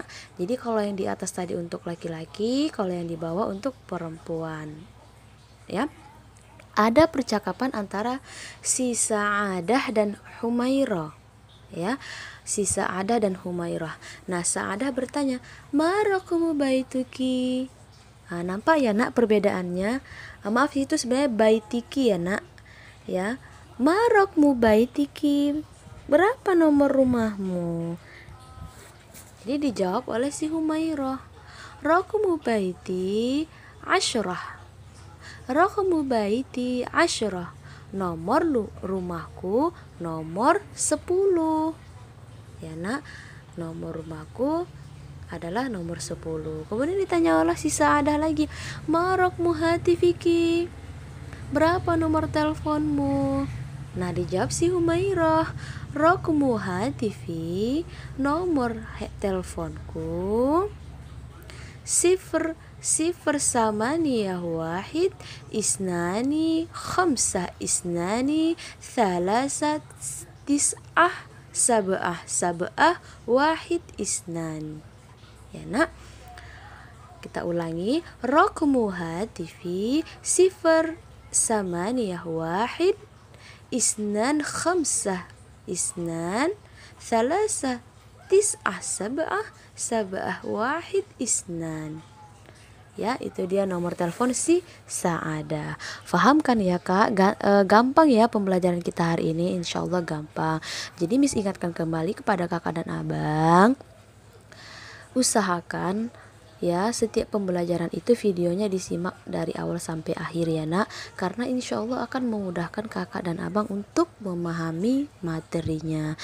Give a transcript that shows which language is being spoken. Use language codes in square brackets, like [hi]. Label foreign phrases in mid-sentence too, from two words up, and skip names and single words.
[id] Jadi kalau yang di atas tadi untuk laki-laki, kalau yang di bawah untuk perempuan. Ya. Ada percakapan antara si Sa'adah dan Humairah. Ya, si Sa'adah dan Humairah. Nah, Sa'adah bertanya, [ar] "ما رقم بيتك?" [id] Nah, nampak ya nak perbedaannya. Maaf, itu sebenarnya baitiki ya nak. Ya, [ar] ما رقم بيتك? [id] Berapa nomor rumahmu? Jadi dijawab oleh si Humairah, [ar] رقم بيتي 10. رقم بيتي 10. [id] Nomor rumahku nomor 10. Ya nak, nomor rumahku adalah nomor 10. Kemudian ditanya oleh si Sa'adah lagi, [ar] ما رقم هاتفك? [id] Berapa nomor teleponmu? Nah, dijawab si Humairah, [ar] رقم هاتفي, [id] nomor teleponku [ar] صفر ثمانية واحد اثنان خمسة اثنان ثلاثة تسعة سبعة واحد اثنان. [id] Ya nak, kita ulangi, [ar] رقم هاتفي صفر ثمانية واحد اثنان خمسة اثنان ثلاثة تسعة سبعة واحد اثنان. [id] Ya, itu dia nomor telepon si Sa'adah. Faham kan ya kak? Gampang ya pembelajaran kita hari ini, [ar] إن شاء الله [id] gampang. Jadi Miss ingatkan kembali kepada kakak dan abang, usahakan ya setiap pembelajaran itu videonya disimak dari awal sampai akhir ya nak, karena [ar] إن شاء الله [id] akan memudahkan kakak dan abang untuk memahami materinya.